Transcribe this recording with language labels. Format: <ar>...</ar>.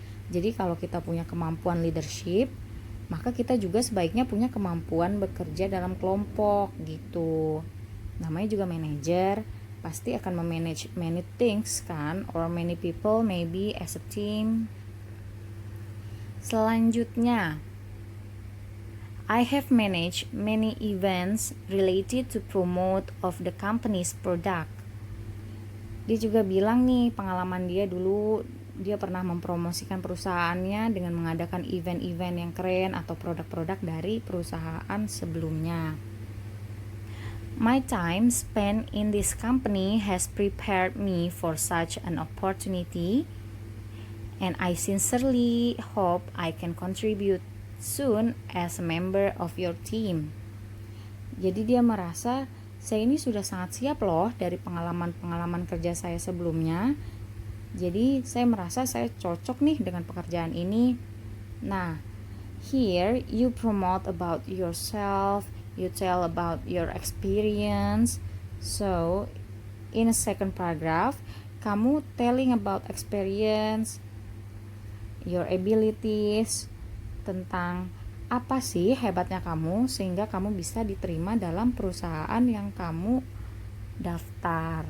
<id>Jadi kalau kita punya kemampuan leadership, maka kita juga sebaiknya punya kemampuan bekerja dalam kelompok gitu. Namanya juga manager, pasti akan memanage</id> <en>many things</en> <id>kan,</id> <en>or many people maybe as a team.</en> <id>Selanjutnya,</id> <en>I have managed many events related to promote of the company's product.</en> <id>Dia juga bilang nih pengalaman dia dulu, dia pernah mempromosikan perusahaannya dengan mengadakan event-event yang keren atau produk-produk dari perusahaan sebelumnya.</id> <en>My time spent in this company has prepared me for such an opportunity, and I sincerely hope I can contribute soon as a member of your team.</en> <id>Jadi dia merasa saya ini sudah sangat siap loh dari pengalaman-pengalaman kerja saya sebelumnya. Jadi saya merasa saya cocok nih dengan pekerjaan ini.</id> <en>Nah, here you promote about yourself, you tell about your experience. So, in a second paragraph,</en> <id>kamu</id> <en>telling about experience, your abilities,</en> <id>tentang apa sih hebatnya kamu sehingga kamu bisa diterima dalam perusahaan yang kamu daftar.</id>